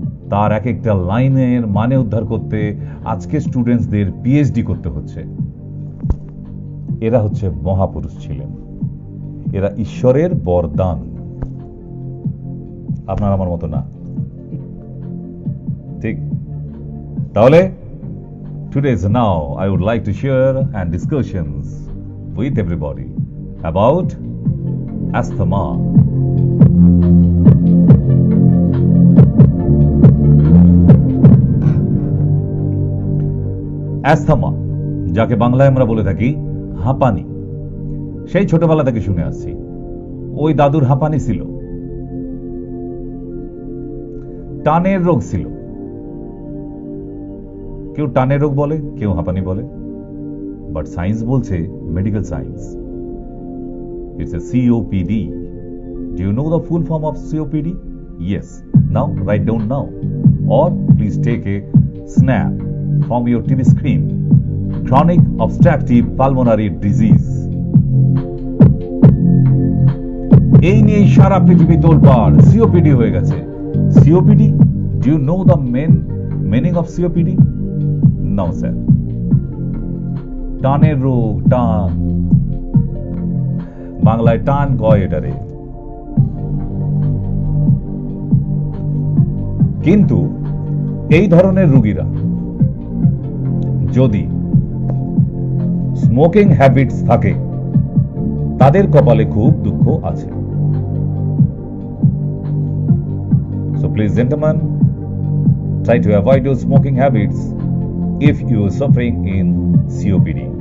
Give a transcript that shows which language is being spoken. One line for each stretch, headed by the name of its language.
Bangla: তার এক একটা লাইনের মানে উদ্ধার করতে আজকে স্টুডেন্টসদের পিএইচডি করতে হচ্ছে। এরা হচ্ছে মহাপুরুষ ছিলেন, এরা ঈশ্বরের বরদান, আপনার আমার মতো না। ঠিক?
English: তাহলে today's now I would like to share and discussions with everybody about asthma.
Bangla: Asthma, যাকে বাংলায় আমরা বলে থাকি হাঁপানি, সেই ছোটবেলা থেকে শুনে আসছি। ওই দাদুর হাঁপানি ছিল, টানের রোগ ছিল। কেউ টানের রোগ বলে, কেউ হাঁপানি বলে, বাট সায়েন্স বলছে, medical science,
English: It's a COPD. Do you know the full form of COPD? Yes. Now write down now, or please take a snap from your TV screen. Chronic obstructive pulmonary disease.
Bangla: এই নিয়ে সারা পৃথিবী তোলপাড়, COPD হয়ে গেছে। COPD,
English: Do you know the meaning of COPD? No, sir.
Bangla: টানের রোগ, টান, বাংলায় টান কয় এটারে। কিন্তু এই ধরনের রোগীরা যদি স্মোকিং হ্যাবিটস থাকে তাদের কপালে খুব দুঃখ আছে।
English: So please gentlemen, try to avoid your smoking habits if you are suffering in COPD.